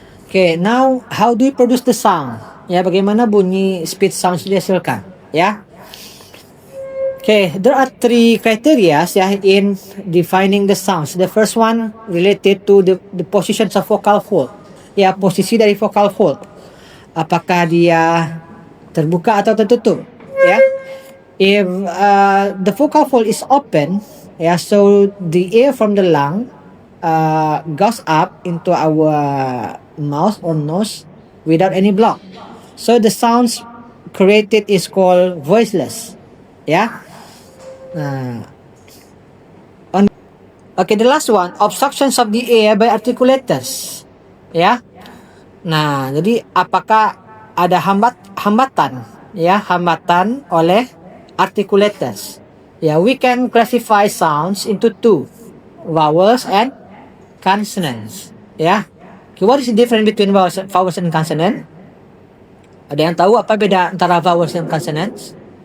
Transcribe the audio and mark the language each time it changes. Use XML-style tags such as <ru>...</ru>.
<en>Okay, now how do we produce the sound?</en> <id>Ya, bagaimana bunyi speech sounds dihasilkan ya?</id> <en>Okay, there are three criteria ya in defining the sounds. The first one related to the positions of vocal fold.</en> <id>Ya, posisi dari vocal fold. Apakah dia terbuka atau tertutup? Ya.</id> <en>If the vocal fold is open, ya, so the air from the lung goes up into our mouth or nose without any block. So the sounds created is called voiceless. Ya. Okay, the last one, obstructions of the air by articulators. Ya.</en> <id>Nah, jadi apakah ada hambatan ya, hambatan oleh articulators.</id> <en>Ya, we can classify sounds into two, vowels and consonants. Ya. Okay, what is the difference between vowels and consonant?</en> <id>Ada yang tahu apa beda antara vowels dan consonants?</id>